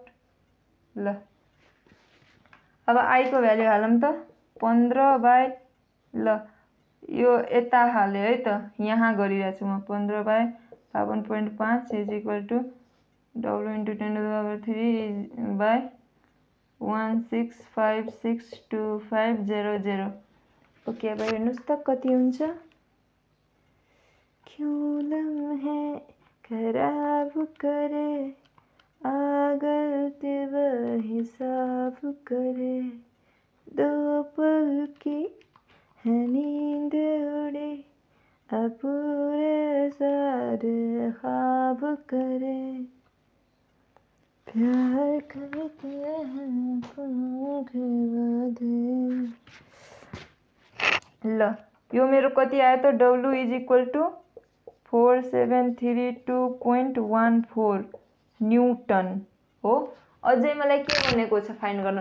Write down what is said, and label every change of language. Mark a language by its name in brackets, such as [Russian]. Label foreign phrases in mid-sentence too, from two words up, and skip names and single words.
[Nepali] ल अब आई को भ्यालु हालौं त 15 बाई ल यो यता हाले है त यहाँ गरिरहेछु म [English] 15 by 52.5 is equal to w into 10 to the power 3 by 16562500. [Nepali] ओके अब हेर्नुस् त कति हुन्छ। [Hindi] क्यों लम्हे खराब करे आगलते वही साफ करे दो पल की है नींद उड़े पूरे सारे ख्वाब करे प्यार करते हैं [Nepali] ल यो मेरो कति आयो त [English] w is equal to 4732.14 newton [Nepali] हो। अझै मलाई के भनेको छ फाइन्ड गर्न।